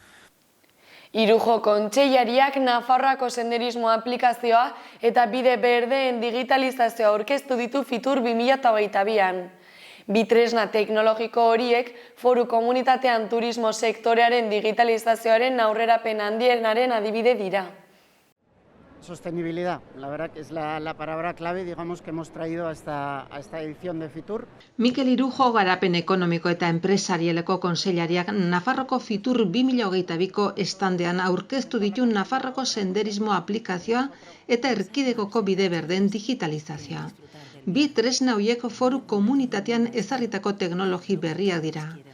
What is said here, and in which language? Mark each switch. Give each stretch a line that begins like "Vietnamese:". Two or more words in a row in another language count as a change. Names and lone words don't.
Basque: Irujo kontseilariak Nafarroako senderismo aplikazioa eta bide berdeen digitalizazioa aurkeztu ditu Fitur 2022an. Bi tresna teknologiko horiek foru komunitatean turismo sektorearen digitalizazioaren aurrerapen handienaren adibide dira.
Spanish: Sostenibilidad, la verdad que es la palabra clave, digamos, que hemos traído a esta edición de Fitur.
Basque: Mikel Irujo garapen ekonomiko eta enpresarieleko kontseilariak Nafarroko Fitur 2022ko estandean aurkeztu ditu Nafarroko senderismo aplikazioa eta erkidegoko bide berden digitalizazioa. Bi tresna horiek foru komunitatean ezarritako teknologi berriak dira.